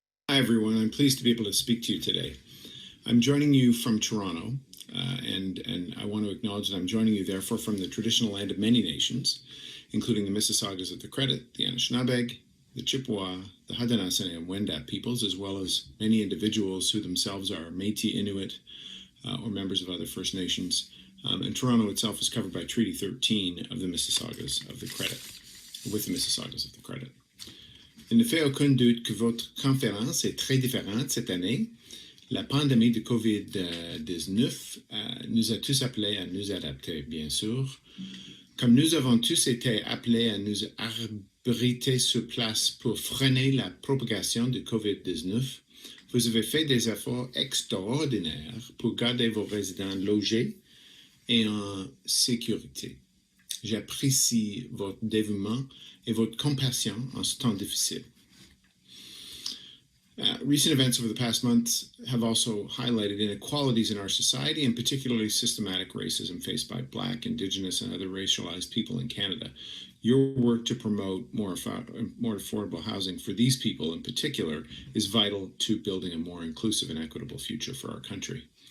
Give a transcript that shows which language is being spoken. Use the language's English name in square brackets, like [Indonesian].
[English] Hi everyone, I'm pleased to be able to speak to you today. I'm joining you from Toronto, and I want to acknowledge that I'm joining you therefore from the traditional land of many nations, including the Mississaugas of the Credit, the Anishinaabeg, the Chippewa, the Haudenosaunee and Wendat peoples, as well as many individuals who themselves are Métis Inuit or members of other First Nations. And Toronto itself is covered by Treaty 13 of the Mississaugas of the Credit, with the Mississaugas of the Credit. [French] Il ne fait aucun doute que votre conférence est très différente cette année. La pandémie de COVID-19 nous a tous appelés à nous adapter, bien sûr. Comme nous avons tous été appelés à nous abriter sur place pour freiner la propagation de COVID-19, vous avez fait des efforts extraordinaires pour garder vos résidents logés et en sécurité. J'apprécie votre dévouement et votre compassion en ce temps difficile. [English] Recent events over the past months have also highlighted inequalities in our society, and particularly systematic racism faced by Black, Indigenous, and other racialized people in Canada. Your work to promote more affordable housing for these people in particular is vital to building a more inclusive and equitable future for our country.